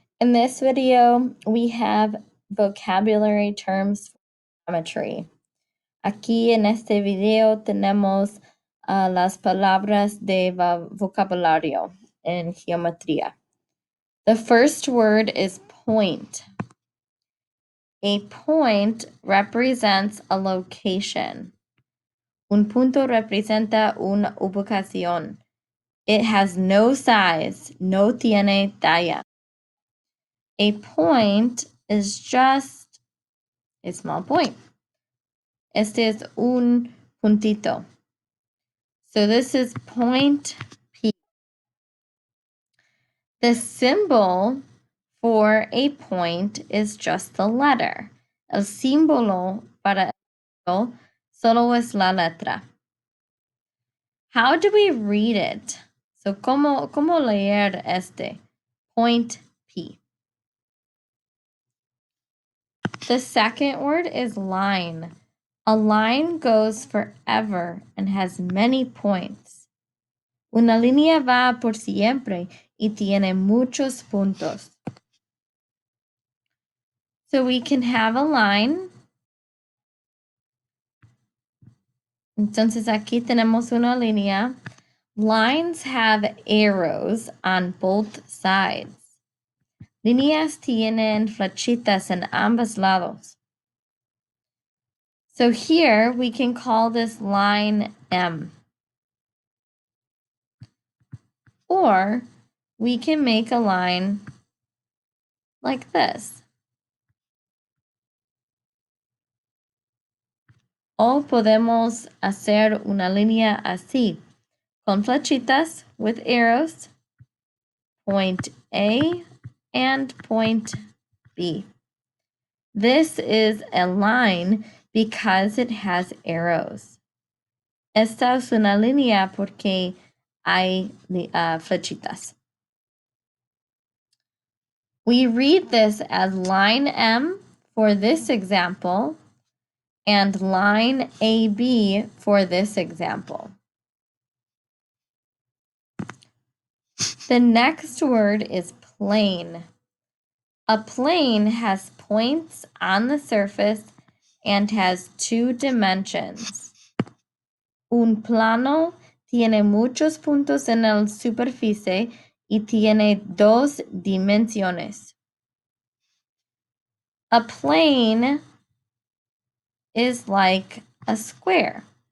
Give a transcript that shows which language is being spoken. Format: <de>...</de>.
<en>In this video, we have vocabulary terms for geometry.</en> <es>Aquí en este video tenemos las palabras de vocabulario en geometría.</es> <en>The first word is point. A point represents a location.</en> <es>Un punto representa una ubicación.</es> <en>It has no size,</en> <es>no tiene talla.</es> <en>A point is just a small point.</en> <es>Este es un puntito.</es> <en>So this is point P. The symbol for a point is just the letter.</en> <es>El símbolo para esto solo es la letra.</es> <en>How do we read it? So,</en> <es>¿cómo leer este?</es> <en>Point P. The second word is line. A line goes forever and has many points.</en> <es>Una línea va por siempre y tiene muchos puntos.</es> <en>So we can have a line.</en> <es>Entonces aquí tenemos una línea.</es> <en>Lines have arrows on both sides.</en> <es>Líneas tienen flechitas en ambos lados.</es> <en>So here we can call this line M. Or we can make a line like this.</en> <es>O podemos hacer una línea así, con flechitas</es> <en>with arrows,</en> <es>point A and point B.</es> <en>This is a line because it has arrows.</en> <es>Esta es una línea porque hay flechitas.</es> <en>We read this as line M for this example and line AB for this example. The next word is plane. A plane has points on the surface and has two dimensions.</en> <es>Un plano tiene muchos puntos en la superficie y tiene dos dimensiones.</es> <en>A plane is like a square.</en>